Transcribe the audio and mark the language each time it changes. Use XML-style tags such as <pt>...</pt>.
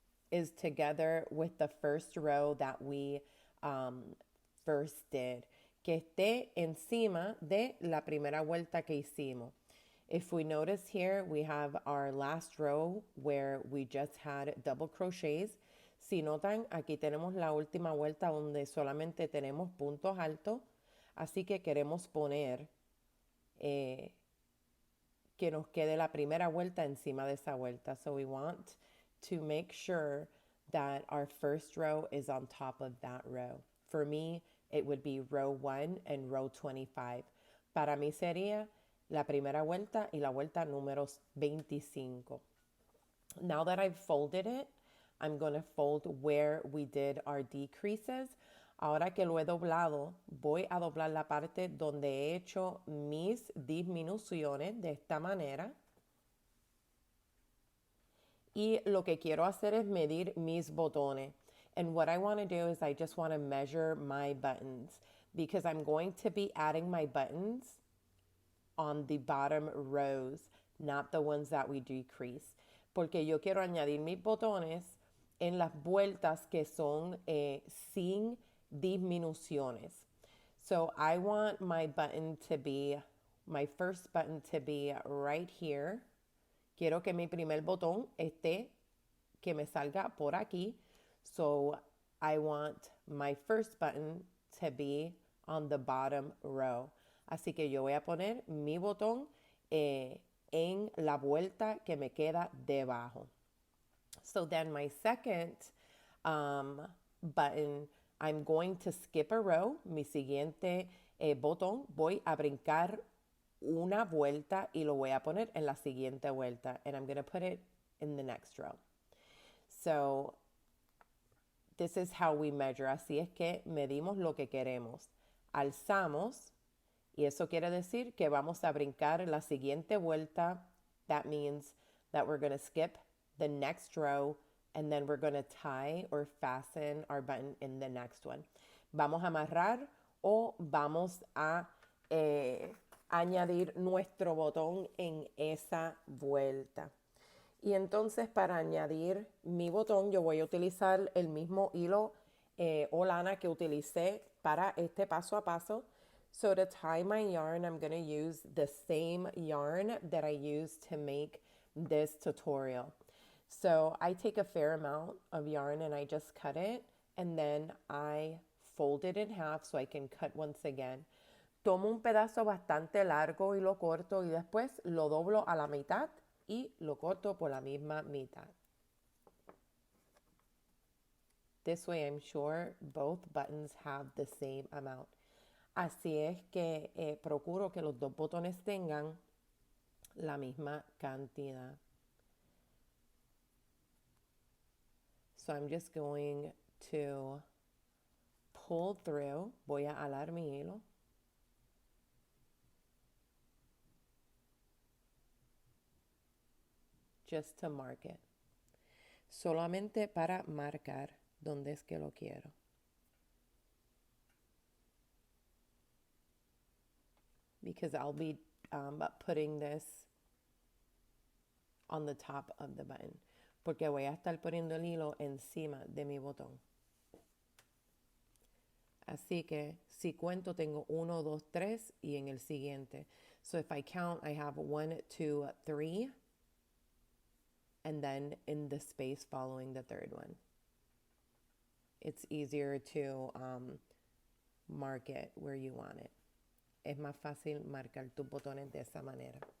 <en>is together with the first row that we first did,</en> <es>que esté encima de la primera vuelta que hicimos.</es> <en>If we notice here, we have our last row where we just had double crochets.</en> <es>Si notan, aquí tenemos la última vuelta donde solamente tenemos puntos altos, así que queremos poner que nos quede la primera vuelta encima de esa vuelta.</es> <en>So we want to make sure that our first row is on top of that row. For me, it would be row 1 and row 25.</en> <es>Para mí sería la primera vuelta y la vuelta número 25.</es> <en>Now that I've folded it, I'm going to fold where we did our decreases.</en> <es>Ahora que lo he doblado, voy a doblar la parte donde he hecho mis disminuciones de esta manera. Y lo que quiero hacer es medir mis botones.</es> <en>And what I want to do is I just want to measure my buttons because I'm going to be adding my buttons on the bottom rows, not the ones that we decrease.</en> <es>Porque yo quiero añadir mis botones en las vueltas que son sin disminuciones.</es> <en>So I want my button to be, my first button to be right here.</en> <es>Quiero que mi primer botón esté, que me salga por aquí.</es> <en>So I want my first button to be on the bottom row.</en> <es>Así que yo voy a poner mi botón en la vuelta que me queda debajo.</es> <en>So then my second button, I'm going to skip a row.</en> <es>Mi siguiente botón, voy a brincar una vuelta y lo voy a poner en la siguiente vuelta.</es> <en>And I'm going to put it in the next row. So this is how we measure.</en> <es>Así es que medimos lo que queremos. Alzamos y eso quiere decir que vamos a brincar la siguiente vuelta.</es> <en>That means that we're going to skip the next row and then we're going to tie or fasten our button in the next one.</en> <es>Vamos a amarrar o vamos a añadir nuestro botón en esa vuelta. Y entonces para añadir mi botón yo voy a utilizar el mismo hilo o lana que utilicé para este paso a paso.</es> <en>So to tie my yarn, I'm going to use the same yarn that I used to make this tutorial. So I take a fair amount of yarn and I just cut it and then I fold it in half so I can cut once again.</en> <es>Tomo un pedazo bastante largo y lo corto y después lo doblo a la mitad y lo corto por la misma mitad.</es> <en>This way I'm sure both buttons have the same amount.</en> <es>Así es que procuro que los dos botones tengan la misma cantidad.</es> <en>So I'm just going to pull through.</en> <es>Voy a alar mi hilo.</es> <en>Just to mark it.</en> <es>Solamente para marcar dónde es que lo quiero.</es> <en>Because I'll be putting this on the top of the button.</en> <es>Porque voy a estar poniendo el hilo encima de mi botón. Así que si cuento tengo 1, 2, 3 y en el siguiente.</es> <en>So if I count, I have 1, 2, 3. And then in the space following the third one. It's easier to mark it where you want it.</en> <es>Es más fácil marcar tus botones de esa manera.</es>